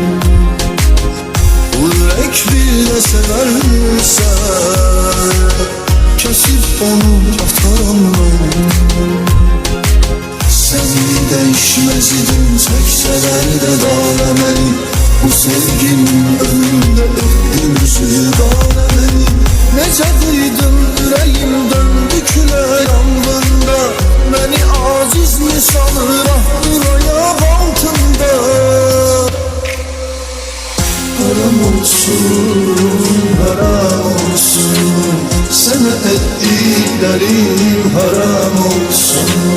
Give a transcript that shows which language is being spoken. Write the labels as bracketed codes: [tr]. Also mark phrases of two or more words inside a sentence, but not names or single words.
[tr] Bu yürek bile severse, kesip onu atarım ben. Seni değişmez idim, çekseler de dağlamayı. Bu sevgimin önünde öptüğümüzü dağlamayı. [az] Necə qıydım ürəyim döndü külə yangında. Məni aciz misalı rahatdır ayaq altında. Haram olsun, haram olsun, sənə etdiklərim haram olsun.